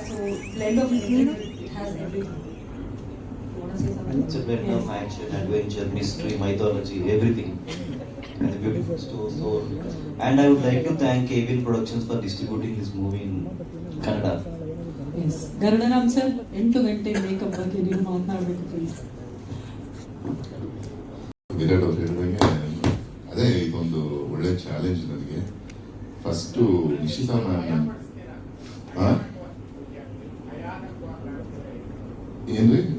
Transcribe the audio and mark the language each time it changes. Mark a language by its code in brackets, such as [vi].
[en] So blend of everything, it has everything. It's a blend of action, adventure, mystery, mythology, everything. And a beautiful story. And I would like to thank Avil Productions for distributing this movie in Kannada. [kn] S, ಗರುಡರಾಮ್ sir 8 ಗಂಟೆ makeup ಬಗ್ಗೆ ನೀವು ಮಾತನಾಡಬೇಕು please. Virat ಅವ್ರು ಹೇಳಿದಂಗೆ ಅದೇ ಇದೊಂದು ಒಳ್ಳೆ challenge ನನಗೆ. ಫಸ್ಟು ನಿಶಿತಾ ಮ್ಯಾಮ್ ಏನ್ರಿ